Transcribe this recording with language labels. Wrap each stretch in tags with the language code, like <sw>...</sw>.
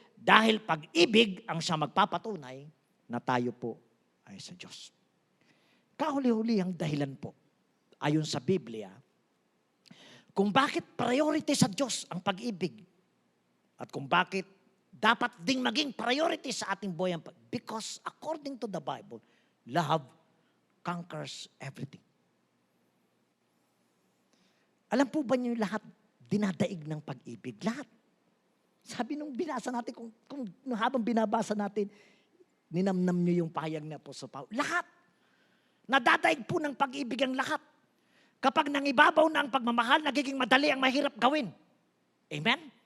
<tl>Dahil pag-ibig ang siya magpapatunay na tayo po ay sa Diyos. Kahuli-huli ang dahilan po, ayon sa Biblia, kung bakit priority sa Diyos ang pag-ibig at kung bakit dapat ding maging priority sa ating buhay.</tl> <en>Because according to the Bible, love conquers everything.</en> <tl>Alam po ba niyo lahat dinadaig ng pag-ibig? Lahat. Sabi nung binasa natin, kung habang binabasa natin, ninamnam niyo yung pahayag na Apostol Paulo. Lahat. Nadadaig po ng pag-ibig ang lahat. Kapag nangibabaw na ang pagmamahal, nagiging madali ang mahirap gawin. Amen?</tl>